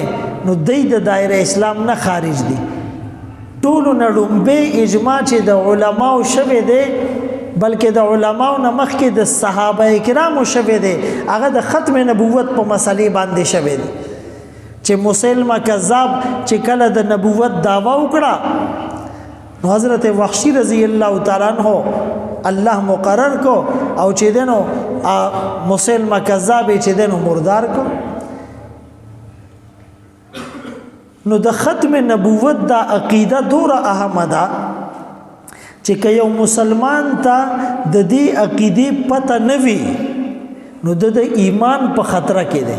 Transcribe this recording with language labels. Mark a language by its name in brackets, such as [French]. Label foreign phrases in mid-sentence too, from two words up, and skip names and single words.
[Pashto] نو د دایره اسلام نه خارج دی. ټولو نه لومبه اجماع چې د علماو شوه دی، بلکې د علماو نه مخکې د صحابه کرامو شوه دی. هغه د ختم نبوت په مسلې باندې شوه دی چې مسلمه کذاب چې کله د نبوت دعوا وکړه نو حضرت وحشی [Arabic] رضی اللہ تعالیٰ عنہ [Pashto] اللہ مقرر کو او چې دنو مسلمه کذاب چې دنو مردار کو. نو د ختم نبوت دا عقیده دوره اهمه ده چې که یو مسلمان ته د دې عقیدې پته نه وي نو د ایمان په خطره کې دی.